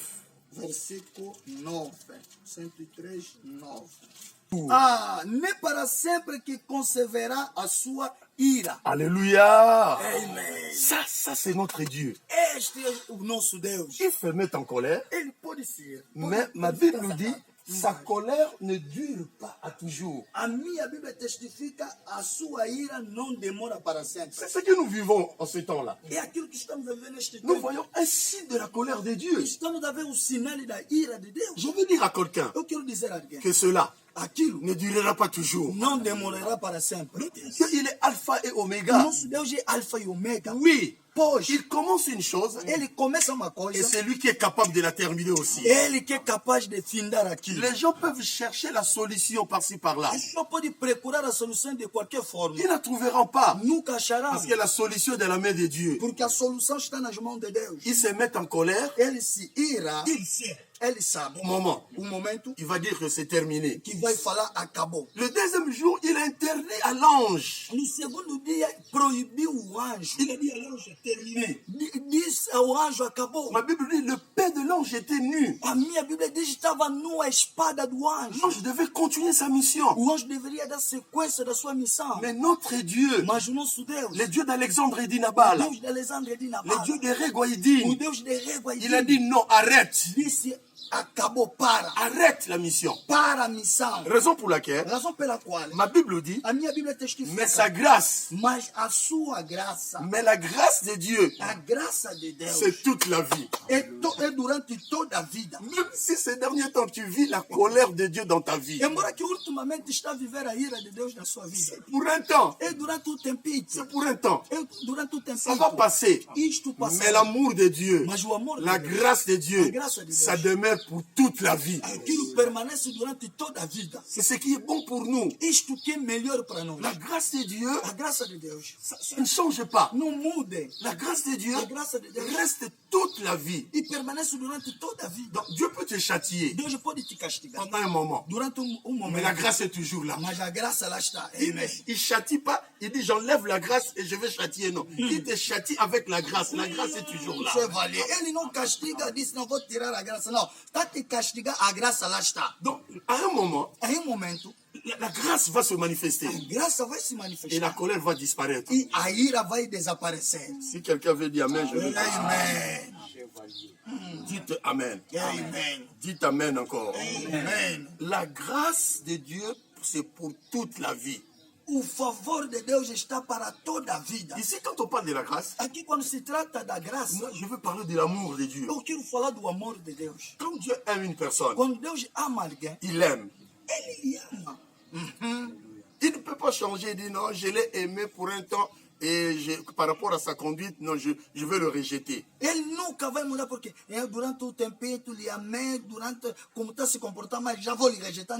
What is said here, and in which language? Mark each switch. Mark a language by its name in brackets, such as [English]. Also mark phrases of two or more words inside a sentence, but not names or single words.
[Portuguese] versículo 9. 103, 9. Ah, nem para sempre que conservará a sua ira. [French] Alléluia. Amen. Ça c'est notre Dieu. [Portuguese] Este é o nosso Deus. [French] Il se met en colère, [Portuguese] Ele pode ser. [French] mais ma Bible nous dit, sa colère ne dure pas à toujours. [Portuguese] A minha Bíblia testifica a sua ira não demora para sempre. [French] C'est ce que nous vivons en ce temps-là. [Portuguese] É aquilo que estamos a ver neste [French] Nous [Portuguese] tempo. [French] voyons un signe de la colère de Dieu. [Portuguese] Estamos a ver o sinal da ira de Deus. [French] Je veux dire à quelqu'un [Portuguese] Eu quero dizer a alguém, [French] que cela [Portuguese] aquilo [French] ne durera pas toujours. [Portuguese] não demorará para sempre. [French] Dieu, il est alpha et [Portuguese] O [French] oméga. [Portuguese] nosso Deus é alfa e ômega. [French] Oui, [Portuguese] Pois, [French] il commence une chose [Portuguese] ele começa uma [French] et [Portuguese] coisa, [French] c'est lui qui est capable de la terminer aussi. [Portuguese] ele que é capaz de findar aquilo. [French] Les gens peuvent chercher la solution par-ci par-là. [Portuguese] A pessoa pode procurar a solução de qualquer forma. [French] Ils ne la trouveront pas. [Portuguese] Nunca achará, [French] Parce que la solution est dans la main de Dieu. [Portuguese] porque a solução está nas mãos de Deus. [French] Ils se mettent en colère. [Portuguese] Ele se ira, [French] Il sait. [Portuguese] ele sabe [French] Au moment, [Portuguese] o momento [French] il va dire que c'est terminé. [Portuguese] que vai falar acabou. [French] Le deuxième jour, il interdit à l'ange. [Portuguese] No segundo dia, proibiu o anjo. [French] Il a dit à l'ange, c'est terminé. [Portuguese] Disse ao anjo acabou. [French] Ma Bible dit, le père de l'ange était nu. [Portuguese] A minha Bíblia diz que estava nua a espada do anjo. [French] L'ange devait continuer sa mission. [Portuguese] O anjo deveria dar sequência da sua missão. [French] Mais notre Dieu, [Portuguese] Mas o nosso Deus, [French] le Dieu d'Alexandre et [Portuguese] o [French] d'Inabal, [Portuguese] Deus de Alexandre de [French] le [Portuguese] Nabal, [French] Dieu de [Portuguese] o [French] Régoïdine, [Portuguese] Deus de Régua e [French] il a dit non, arrête. [Portuguese] disse acabou, para [French] Arrête la mission. [Portuguese] a missão. [French] Raison pour laquelle, [Portuguese] Razão pela qual [French] ma Bible dit, [Portuguese] a minha Bíblia [French] mais sa [Portuguese] testifica, [French] grâce, [Portuguese] mas a sua graça, [French] mais la grâce de Dieu, [Portuguese] a graça de Deus, [French] c'est toute la vie. [Portuguese] é durante toda a vida. [French] Même si ces derniers temps tu vis la colère de Dieu dans ta vie, [Portuguese] Embora que ultimamente está a viver a ira de Deus na sua vida, [French] pour un temps, [Portuguese] é durante o tempito, [French] c'est pour un temps, [Portuguese] é durante o [French] ça va [Portuguese] tempito. [French] passer. [Portuguese] Isto [French] Mais [Portuguese] passará. [French] l'amour de Dieu, [Portuguese] Mas o amor de [French] la [Portuguese] Deus, [French] grâce de Dieu, la grâce de Dieu, ça demeure pour toute la vie. [Portuguese] aquilo permanece durante toda a vida. [French] C'est ce qui est bon pour nous. [Portuguese] Isto que é melhor para nós. [French] La grâce de Dieu, [Portuguese] A graça de Deus [French] ça ne change pas. [Portuguese] não muda. [French] La grâce de Dieu [Portuguese] A graça de Deus [French] reste toute la vie. [Portuguese] e permanece durante toda a vida. [French] Donc Dieu peut te châtier [Portuguese] Deus pode te castigar [French] pendant un moment, [Portuguese] durante um [French] mais la [Portuguese] momento, [French] grâce est toujours là. [Portuguese] mas a graça lá está. [French] Il [Portuguese] Amen. [French] ne châtie pas, il dit j'enlève la grâce et je vais châtier. Non, il te châtie avec la grâce. La grâce est toujours là. [Portuguese] Isso é valer. Ele não castiga, disse não vou tirar a graça. Não, está te castigar, a graça lá está. [French] Donc à un moment, [Portuguese] Em um momento, [French] la grâce va se manifester [Portuguese] a graça vai se [French] et la [Portuguese] manifestar [French] colère va disparaître. [Portuguese] e a ira vai desaparecer. [French] Si quelqu'un veut dire Amen, je veux dire Amen. dites Amen. Amen. Dites Amen encore. Amen. La grâce de Dieu, c'est pour toute la vie. [Portuguese] O favor de Deus está para toda a vida. [French] Ici, quand on parle de la grâce, [Portuguese] Aqui, quando se trata da graça, [French] moi, je veux parler de l'amour de Dieu. [Portuguese] eu quero falar do amor de Deus. [French] Quand Dieu aime une personne, [Portuguese] Quando Deus ama alguém, [French] il l'aime. [Portuguese] Ele ama. [French] Il ne peut pas changer, il dit non, je l'ai aimé pour un temps, et par rapport à sa conduite, non, je veux le rejeter. [Portuguese] Ele nunca vai mudar porque durante o tempinho lhe amei, durante como está se comportando, mas já vou lhe rejeitar.